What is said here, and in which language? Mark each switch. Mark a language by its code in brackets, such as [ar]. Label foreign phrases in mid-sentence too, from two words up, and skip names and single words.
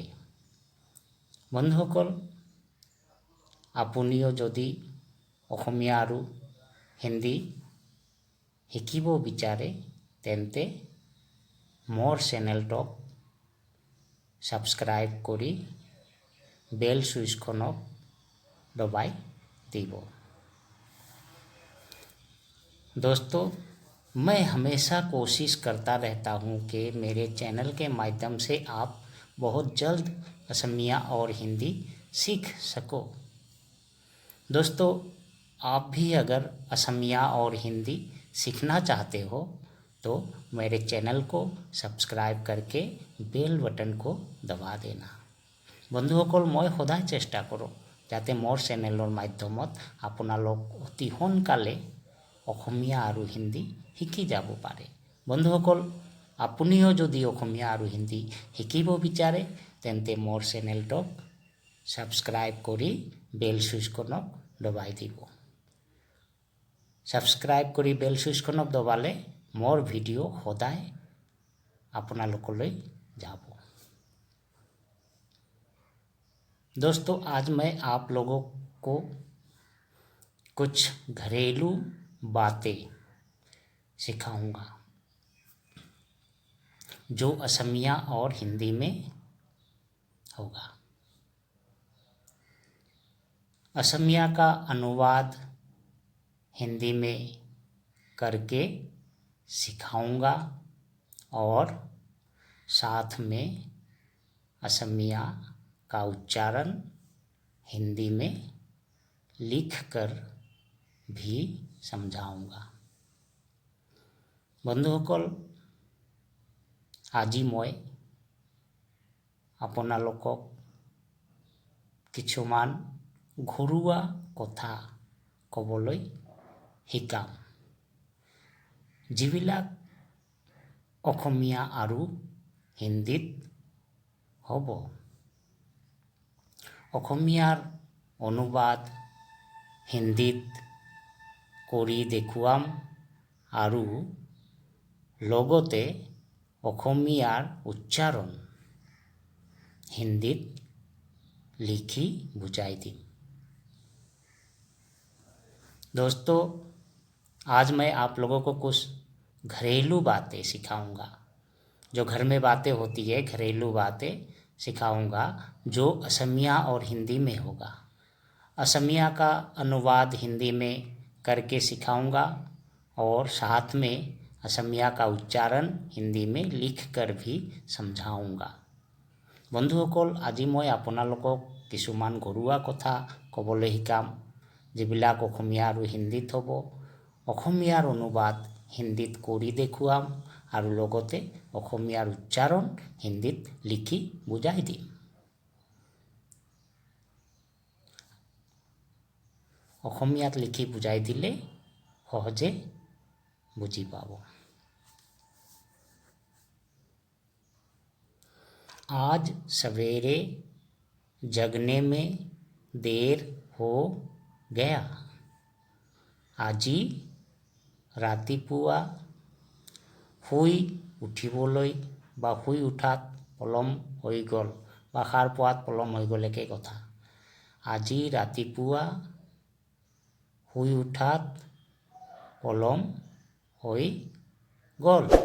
[as] বন্ধুসকল, আপুনিও যদি অসমীয়া আৰু হিন্দী শিকিব বিচাৰে তেন্তে মোৰ চেনেলটোক ছাবস্ক্ৰাইব কৰি বেল সুইচখনক দবাই দিব। [hi] दोस्तों, मैं हमेशा कोशिश करता रहता हूँ कि मेरे चैनल के माध्यम से आप बहुत जल्द असमिया और हिंदी सीख सको। दोस्तों, आप भी अगर असमिया और हिंदी सीखना चाहते हो तो मेरे चैनल को सब्सक्राइब करके बेल बटन को दबा देना। [as] বন্ধুসকল, মই সদায় চেষ্টা কৰোঁ যাতে মোৰ চেনেলৰ মাধ্যমত আপোনালোক অতি সোনকালে অসমীয়া আৰু হিন্দী শিকি যাব পাৰে। বন্ধুসকল, আপুনিও যদি অসমীয়া আৰু হিন্দী শিকিব বিচাৰে তেন্তে মোৰ চেনেলটোক ছাবস্ক্ৰাইব কৰি বেল সুইচখনক দবাই দিব। ছাবস্ক্ৰাইব কৰি বেল সুইচখনক দবালে মোৰ ভিডিঅ' সদায় আপোনালোকলৈ যাব। [hi] दोस्तों, आज मैं आप लोगों को कुछ घरेलू बातें सिखाऊंगा जो असमिया और हिंदी में होगा। असमिया का अनुवाद हिंदी में करके सिखाऊंगा और साथ में असमिया का उच्चारण हिंदी में लिख कर भी समझाऊंगा। [as] বন্ধুসকল, আজি মই আপোনালোকক কিছুমান ঘৰুৱা কথা ক'বলৈ শিকাম, যিবিলাক অসমীয়া আৰু হিন্দীত হ'ব। অসমীয়াৰ অনুবাদ হিন্দীত কৰি দেখুৱাম আৰু লগতে অসমীয়াৰ উচ্চাৰণ হিন্দীত লিখি বুজাই থী। [hi] दोस्तों, आज मैं आप लोगों को कुछ घरेलू बातें सिखाऊंगा। जो घर में बातें होती है, घरेलू बातें सिखाऊंगा, जो असमिया और हिंदी में होगा। असमिया का अनुवाद हिंदी में करके सिखाऊंगा और साथ में असमिया का उच्चारण हिंदी में लिख कर भी समझाऊंगा। [as] বন্ধুসকল, আজি মই আপোনালোকক কিছুমান ঘৰুৱা কথা ক'বলৈ শিকাম, যিবিলাক অসমীয়া আৰু হিন্দীত হ'ব। অসমীয়াৰ অনুবাদ হিন্দীত কৰি দেখুৱাম আৰু লগতে অসমীয়াৰ উচ্চাৰণ হিন্দীত লিখি বুজাই দিম। অসমীয়াত লিখি বুজাই দিলে সহজে বুজি পাব। [hi] आज सवेरे जगने में देर हो गया। [as] আজি ৰাতিপুৱা শুই উঠিবলৈ বা শুই উঠাত পলম হৈ গ'ল বা সাৰ পোৱাত পলম হৈ গ'ল, একে কথা। আজি ৰাতিপুৱা শুই উঠাত পলম হৈ গ'ল।